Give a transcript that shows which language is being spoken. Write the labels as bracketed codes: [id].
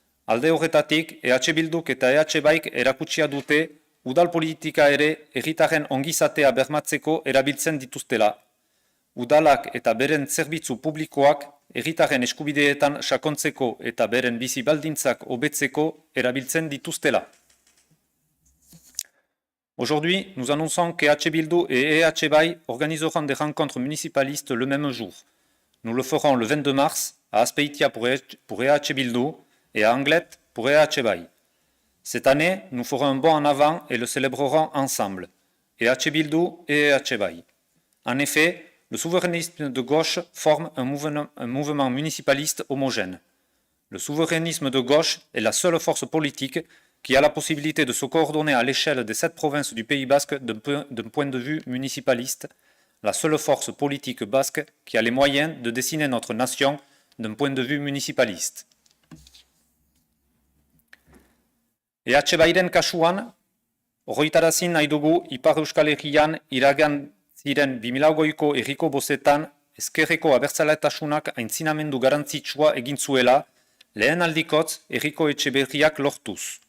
[eu] Alde horretatik, EH Bilduk eta EH Baik erakutsia dute udal politika ere herritarren ongizatea bermatzeko erabiltzen dituztela. Udalak eta beren zerbitzu publikoak herritarren eskubideetan sakontzeko eta beren bizi baldintzak hobetzeko erabiltzen dituztela. [fr] Aujourd'hui, nous annonçons qu'EH Bildu et EH Baik organiseront des rencontres municipalistes le même jour. Nous le ferons le 22 mars à Azpeitia pour EH Bildu et à Anglet pour EH Baik. Cette année, nous ferons un bond en avant et le célébrerons ensemble, EH Bildu et EH Baik. En effet, le souverainisme de gauche forme un mouvement municipaliste homogène. Le souverainisme de gauche est la seule force politique qui a la possibilité de se coordonner à l'échelle des 7 provinces du Pays basque d'un point de vue municipaliste, la seule force politique basque qui a les moyens de dessiner notre nation d'un point de vue municipaliste. [eu] EH Bairen kasuan, horretarazin nahi dugu Ipar Euskal Herrian iragan ziren 2008ko herriko bozetan ezkerreko abertzaletasunak aintzinamendu garantzitsua egin zuela, lehen aldikotz herriko etxe berriak lortuz.